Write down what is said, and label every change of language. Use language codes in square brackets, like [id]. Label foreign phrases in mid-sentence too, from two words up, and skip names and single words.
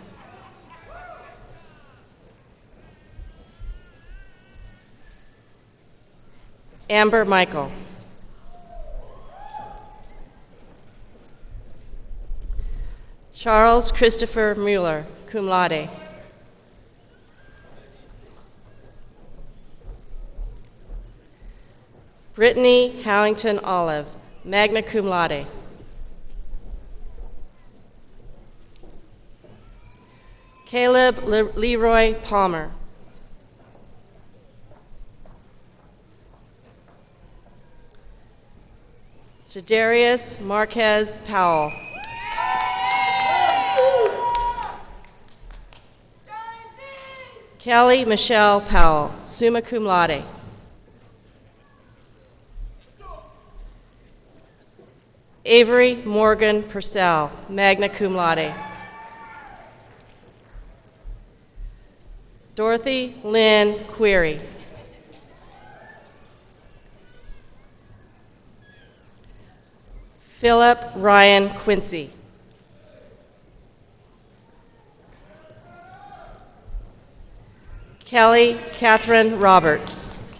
[en] Amber Michael. Charles Christopher Mueller, [la] cum laude. [en] Brittany Howington Olive, [la] magna cum laude. [en] Caleb Leroy Palmer. Jadarius Marquez Powell. Kelly Michelle Powell, [la] summa cum laude. [en] Avery Morgan Purcell, [la] magna cum laude. [en] Dorothy Lynn Query. Philip Ryan Quincy. Kelly Catherine Roberts.